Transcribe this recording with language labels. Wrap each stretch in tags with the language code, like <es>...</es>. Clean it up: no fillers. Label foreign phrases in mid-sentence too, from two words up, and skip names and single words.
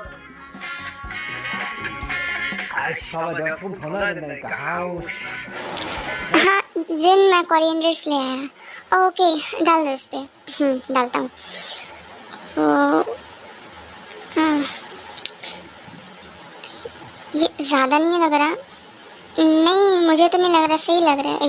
<ko>아이씨, 봐봐, 내가 소금 더 넣어야 된다니까. 아우, 씨.</ko> <hi>हाँ जिन मैं कोरिएंडर्स ले आया। ओके डाल दो इस पे। डालता हूँ। हाँ ये ज़्यादा नहीं लग रहा। नहीं मुझे तो नहीं लग रहा, सही लग रहा है।</hi>